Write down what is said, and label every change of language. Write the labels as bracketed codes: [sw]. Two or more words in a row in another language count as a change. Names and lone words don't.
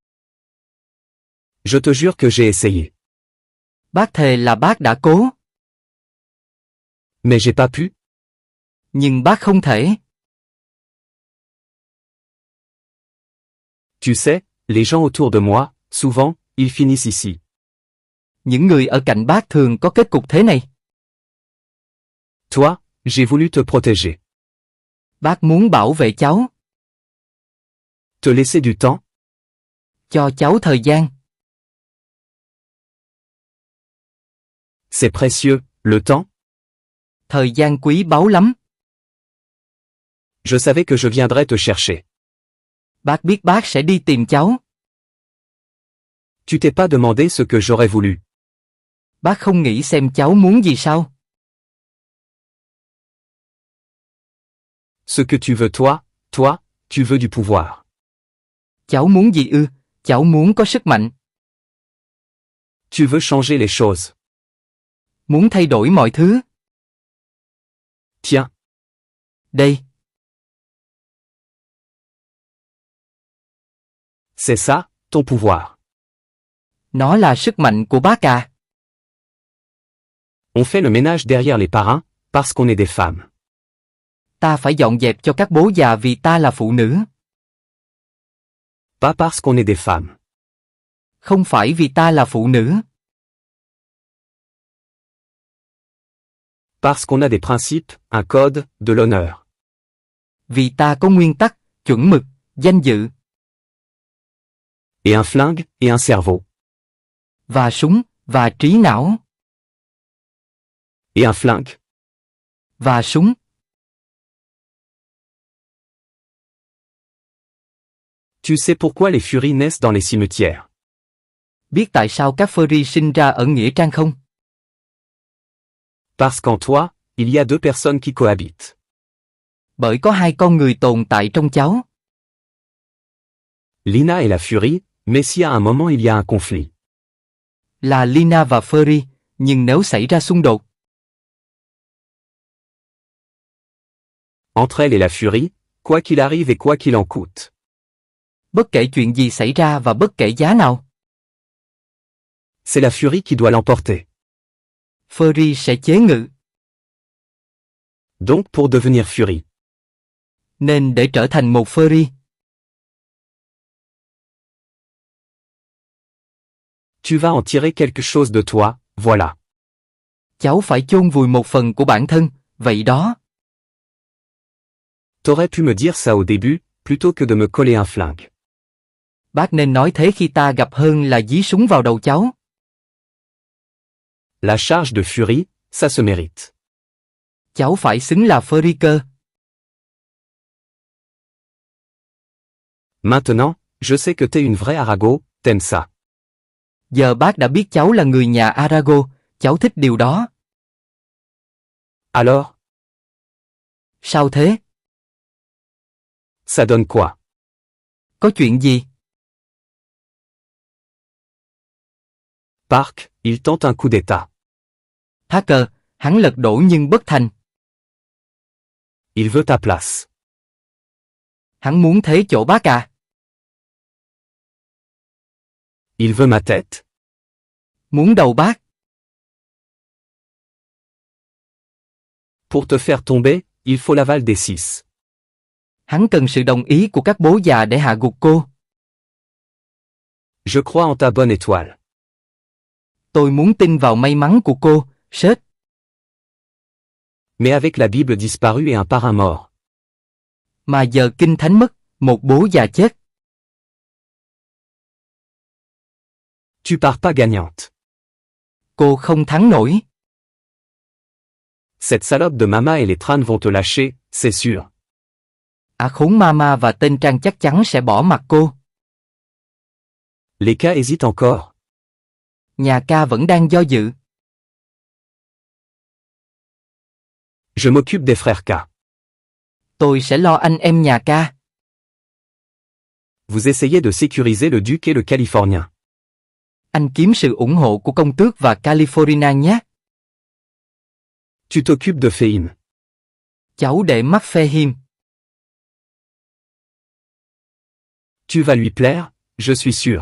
[fr] Je te jure que j'ai essayé. [vi] Bác thề là bác đã cố. [fr] Mais j'ai pas pu. [vi] Nhưng bác không thể. [fr] Tu sais, les gens autour de moi, souvent, ils finissent ici. [vi] Những người ở cạnh bác thường có kết cục thế này. [fr] Toi, j'ai voulu te protéger. [vi] Bác muốn bảo vệ cháu. [fr] Te laisser du temps. [vi] Cho cháu thời gian. [fr] C'est précieux, le temps. [vi] Thời gian quý báu lắm. [fr] Je savais que je viendrais te chercher. [vi] Bác biết bác sẽ đi tìm cháu. [fr] Tu t'es pas demandé ce que j'aurais voulu. [vi] Bác không nghĩ xem cháu muốn gì sao? [fr] Ce que tu veux toi, tu veux du pouvoir. [vi] Cháu muốn gì ư? Cháu muốn có sức mạnh. [fr] Tu veux changer les choses. [vi] Muốn thay đổi mọi thứ. [fr] Tiens, [vi] Đây, [fr] c'est ça, ton pouvoir. [vi] nó là sức mạnh của bác à. [fr] On fait le ménage derrière les parrains, parce qu'on est des femmes. [vi] Ta phải dọn dẹp cho các bố già vì ta là phụ nữ. [fr] Pas parce qu'on est des femmes. [vi] Không phải vì ta là phụ nữ. [fr] Parce qu'on a des principes, un code, de l'honneur. [vi] Vì ta có nguyên tắc, chuẩn mực, danh dự. [fr] Et un flingue, et un cerveau. [vi] Và súng, và trí não. [fr] Et un flingue. [vi] Và súng. [fr] Tu sais pourquoi les furies naissent dans les cimetières. [vi] Biết tại sao các furry sinh ra ở nghĩa trang không? [fr] Parce qu'en toi, il y a deux personnes qui cohabitent. [vi] Bởi có hai con người tồn tại trong cháu. [fr] Lina est la furie, mais si à un moment il y a un conflit. [vi] Là Lina và Furry, nhưng nếu xảy ra xung đột. [fr] Entre elle et la furie, quoi qu'il arrive et quoi qu'il en coûte. [vi] Bất kể chuyện gì xảy ra và bất kể giá nào. [fr] C'est la furie qui doit l'emporter. [vi] Furry sẽ chế ngự. [fr] Donc pour devenir furie. [vi] Nên để trở thành một Furry. [fr] Tu vas en tirer quelque chose de toi, voilà. [vi] Cháu phải chôn vùi một phần của bản thân, vậy đó. [fr] T'aurais pu me dire ça au début, plutôt que de me coller un flingue. [vi] Bác nên nói thế khi ta gặp hơn là dí súng vào đầu cháu. [fr] La charge de furie, ça se mérite. [vi] Cháu phải xứng là Furry cơ. [fr] Maintenant, je sais que t'es une vraie Arago, t'aimes ça. [vi] Giờ bác đã biết cháu là người nhà Arago, cháu thích điều đó. [fr] Alors, [vi] Sao thế? [fr] ça donne quoi? [vi] Có chuyện gì? [fr] Park, il tente un coup d'état. [vi] Hacker, hắn lật đổ nhưng bất thành. [fr] Il veut ta place. [vi] Hắn muốn thế chỗ bác à? [fr] Il veut ma tête. [vi] Muốn đầu bác. [fr] Pour te faire tomber, il faut l'aval des six. [vi] Hắn cần sự đồng ý của các bố già để hạ gục cô. [fr] Je crois en ta bonne étoile. [vi] Tôi muốn tin vào may mắn của cô, sếp. [fr] Mais avec la Bible disparue et un parrain mort. [vi] Mà giờ kinh thánh mất, một bố già chết. [fr] Tu pars pas gagnante. [vi] Cô không thắng nổi. [fr] Cette salope de Mama et les Tran vont te lâcher, c'est sûr. [vi] Khốn Mama và tên Trang chắc chắn sẽ bỏ mặc cô. [fr] Les cas hésitent encore. [vi] Nhà ca vẫn đang do dự. [fr] Je m'occupe des frères K. [vi] Tôi sẽ lo anh em nhà ca. [fr] Vous essayez de sécuriser le duc et le californien. [vi] Anh kiếm sự ủng hộ của công tước và California nhé. [fr] Tu t'occupes de Fehim. [vi] Cháu để mắt Fehim. [fr] Tu vas lui plaire, je suis sûr.